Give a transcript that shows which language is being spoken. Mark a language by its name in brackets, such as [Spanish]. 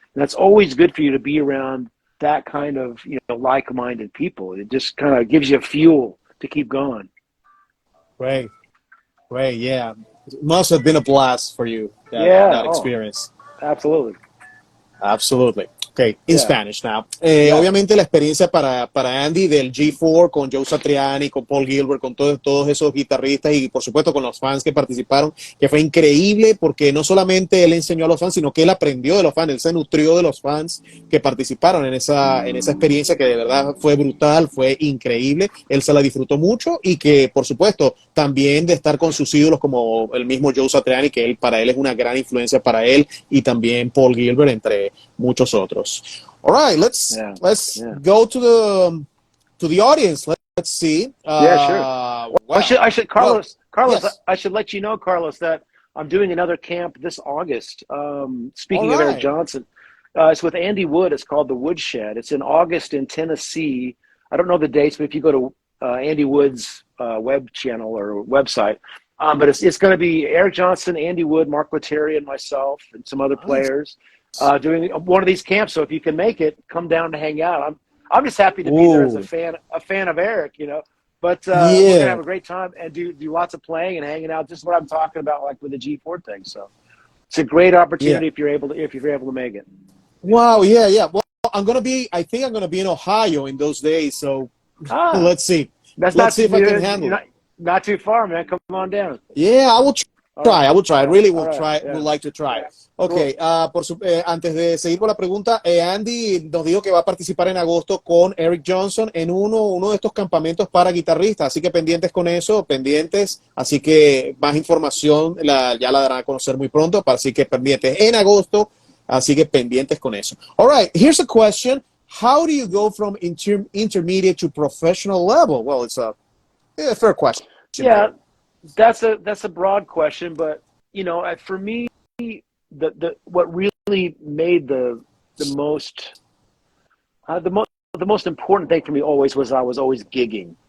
[English] And that's always good for you to be around that kind of, like-minded people. It just kind of gives you fuel to keep going. Great, yeah. It must have been a blast for you, that experience. Absolutely. Okay, in Spanish now. [Spanish] Obviamente la experiencia para Andy del G4 con Joe Satriani, con Paul Gilbert, con todos esos guitarristas y por supuesto con los fans que participaron, que fue increíble porque no solamente él enseñó a los fans, sino que él aprendió de los fans, él se nutrió de los fans que participaron en esa experiencia que de verdad fue brutal, fue increíble, él se la disfrutó mucho y que por supuesto también de estar con sus ídolos como el mismo Joe Satriani, que para él es una gran influencia para él, y también Paul Gilbert, entre muchos otros. [English] All right, let's go to the audience. Let's see. Sure. Wow. I should, Carlos. Yes. I should let you know, Carlos, that I'm doing another camp this August. Speaking of Eric Johnson, it's with Andy Wood. It's called the Woodshed. It's in August in Tennessee. I don't know the dates, but if you go to Andy Wood's web channel or website, but it's going to be Eric Johnson, Andy Wood, Mark Lettieri, and myself, and some other players. Doing one of these camps, so if you can make it, come down to hang out. I'm just happy to be there as a fan of Eric, But we're gonna have a great time and do lots of playing and hanging out. Just what I'm talking about, like with the G4 thing. So it's a great opportunity if you're able to make it. Wow, yeah. Well, I think I'm gonna be in Ohio in those days. So let's see. Let's see if I can handle it. Not too far, man. Come on down. Yeah, I will try. I will try. I really will try. Yeah. Would like to try. Yeah. [Spanish] Okay, antes de seguir con la pregunta, Andy nos dijo que va a participar en agosto con Eric Johnson en uno de estos campamentos para guitarristas, así que pendientes con eso, así que más información ya la darán a conocer muy pronto, así que pendientes en agosto, así que pendientes con eso. [English] All right, here's a question. How do you go from intermediate to professional level? Well, it's a fair question. Yeah, that's a broad question, but for me, what really made the most important thing for me always was I was always gigging.